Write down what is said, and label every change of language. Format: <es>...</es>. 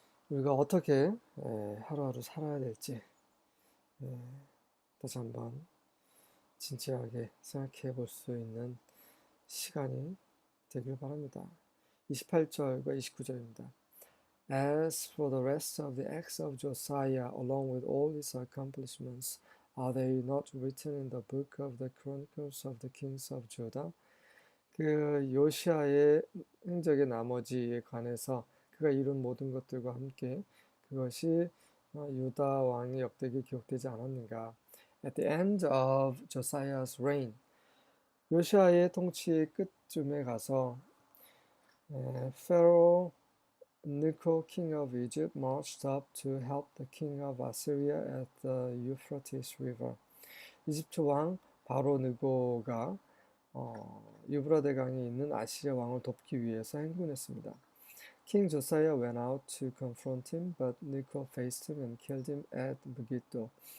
<ko>우리가 어떻게 하루하루 살아야 될지 다시 한번 진지하게 생각해 볼 수 있는 시간이 되길 바랍니다. 28절과 29절입니다.</ko> <en>As for the rest of the acts of Josiah, along with all his accomplishments, are they not written in the book of the Chronicles of the Kings of Judah?</en> <ko>그 요시아의 행적의 나머지에 관해서 그가 이룬 모든 것들과 함께 그것이 유다 왕의 역대기에 기록되지 않았는가?</ko> <en>At the end of Josiah's reign,</en> <ko>요시아의 통치의 끝쯤에 가서</ko> <en>Pharaoh Necho, king of Egypt, marched up to help the king of Assyria at the Euphrates River.</en> <ko>이집트 왕 바로 느고가 유브라데 강에 있는 아시리아 왕을 돕기 위해서 행군했습니다.</ko> <en>King Josiah went out to confront him, but Necho faced him and killed him at Megiddo.</en>